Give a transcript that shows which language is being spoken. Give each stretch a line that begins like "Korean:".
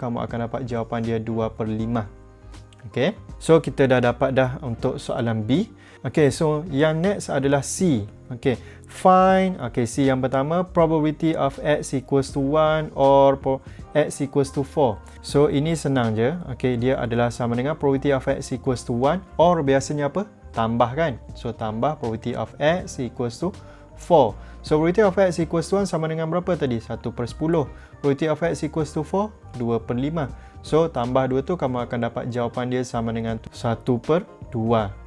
Malay: Kamu akan dapat jawapan dia 2/5. Okay, so kita dah dapat dah untuk soalan B. Okay, so yang next adalah C. Okay, find, okay, C yang pertama,
English: probability of X equals to 1 or X equals to 4.
Malay: So, ini senang je. Okay, dia adalah sama dengan
English: probability of X equals to 1 or
Malay: biasanya apa? Tambah kan?
English: So, tambah probability of X equals to 4. So, probability of X equals to 1
Malay: sama dengan berapa tadi?
English: 1/10. Probability of X equals to 4, 2/5.
Malay: So, tambah 2 tu kamu akan dapat jawapan dia sama dengan 1/2.